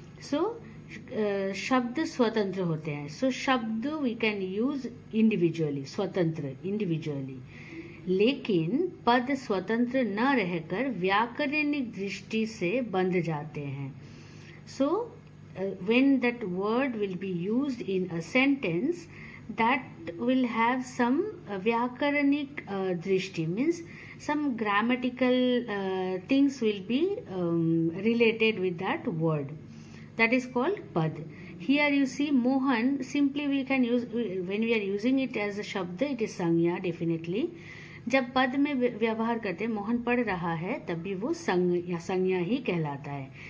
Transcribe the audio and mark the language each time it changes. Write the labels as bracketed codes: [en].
[hi] सो शब्द स्वतंत्र होते हैं। सो शब्द [en] we can use individually, [hi] स्वतंत्र इंडिविजुअली, लेकिन पद स्वतंत्र न रहकर व्याकरणिक दृष्टि से बंध जाते हैं। [en] so when that word will be used in a sentence, that will have some [hi] vyakaranik drishti, [en] means some grammatical things will be related with that word. That is called pad. Here you see Mohan, simply we can use, when we are using it as a shabd, it is sanya definitely. [hi] जब पद में व्यवहार करते हैं, मोहन पढ़ रहा है, तब भी वो संज्ञा ही कहलाता है।